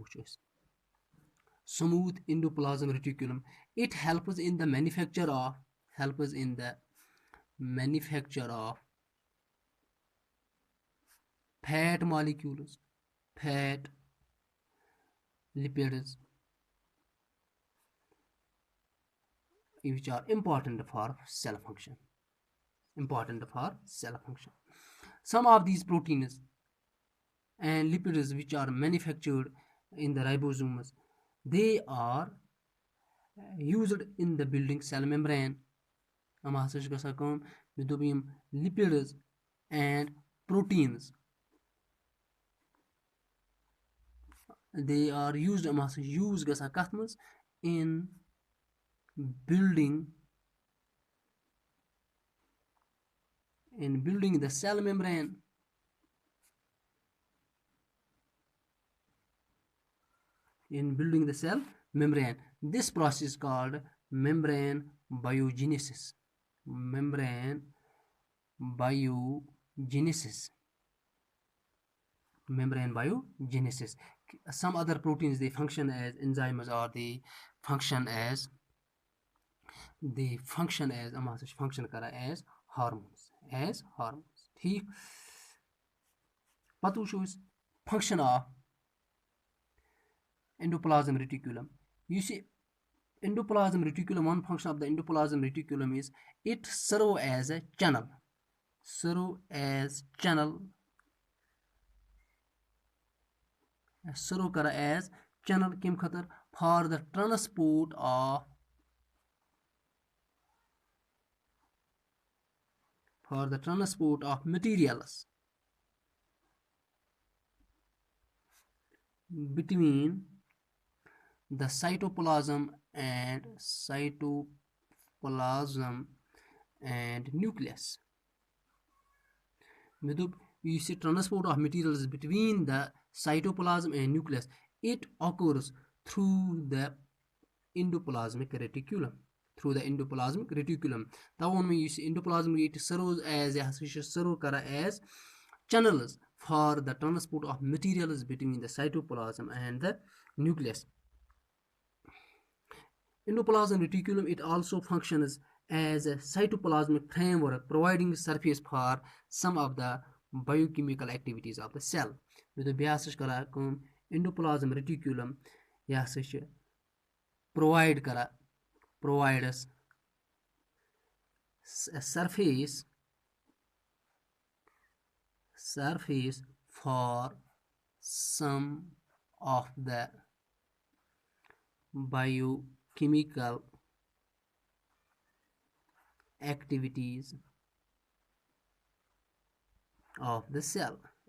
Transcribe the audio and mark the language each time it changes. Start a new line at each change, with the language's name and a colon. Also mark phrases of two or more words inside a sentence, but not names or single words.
English: Smooth endoplasm reticulum, it helps in the manufacture of fat molecules, fat, lipids, which are important for cell function. Some of these proteins and lipids which are manufactured in the ribosomes, they are used in the building cell membrane.
Kashmiri: یِم ہسا چھِ گژھان کٲم مےٚ دوٚپ یِم
English: lipids and proteins, they are used,
Kashmiri: یِم ہسا چھِ use گژھان کتھ منٛز
English: in building the cell membrane. This process is called membrane biogenesis. Some other proteins, they function as enzymes, or they function as function as hormones.
Kashmiri: ٹھیٖک پتہٕ وٕچھو أسۍ
English: function of endoplasm reticulum.
Kashmiri: یُس یہِ
English: endoplasm reticulum, one function of the endoplasm reticulum is it serve as a channel.
Kashmiri: کَمہِ خٲطرٕ
English: for the transport of materials between the cytoplasm and nucleus.
Kashmiri: مےٚ دوٚپ یُس یہِ
English: transport of materials between the cytoplasm and nucleus, it occurs through the endoplasmic reticulum.
Kashmiri: تَوٕ ووٚن مےٚ یُس
English: endoplasm, it serves as as channels for the transport of materials between the cytoplasm and the nucleus. Endoplasm reticulum, it also functions as a cytoplasmic framework, providing surface for some of the biochemical activities of the cell.
Kashmiri: بیٚیہِ ہسا چھِ کران کٲم
English: endoplasm reticulum,
Kashmiri: یہِ ہسا چھِ
English: provides a surface for some of the biochemical activities of the cell.